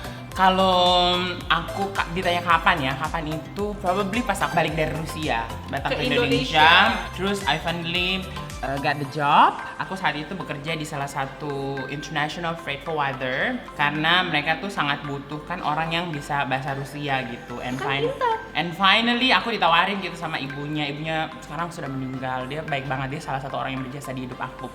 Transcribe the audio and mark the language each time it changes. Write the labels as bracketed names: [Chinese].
[Indonesian] Kalau aku ditanya kapan itu probably pas aku balik dari Rusia, datang ke Indonesia. Terus [English] I finally got the job. [Indonesian] Aku saat itu bekerja di salah satu [English] international freight forwarder [Indonesian] karena mereka tuh sangat butuhkan orang yang bisa bahasa Rusia gitu. [English] And And finally [Indonesian] aku ditawarin gitu sama ibunya sekarang sudah meninggal, dia baik banget, dia salah satu orang yang berjasa di hidup aku.